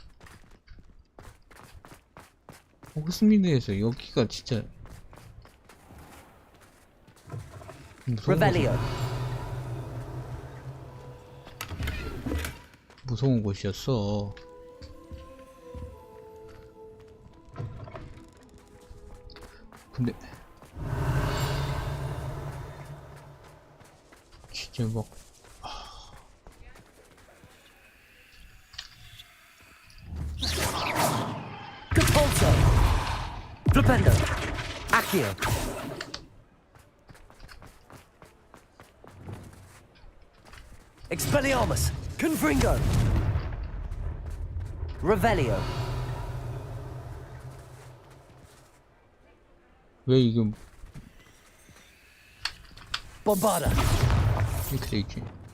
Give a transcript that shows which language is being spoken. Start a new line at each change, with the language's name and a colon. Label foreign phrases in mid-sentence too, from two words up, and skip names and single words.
Korean: 호그스미드에서 여기가 진짜 무서운 곳이었어. 근데 진짜 막 Capulso. Flipendo. Accio. Expelliarmus. Confringo. Revelio. 왜 이게 Bombarda. 이렇게 돼 있지?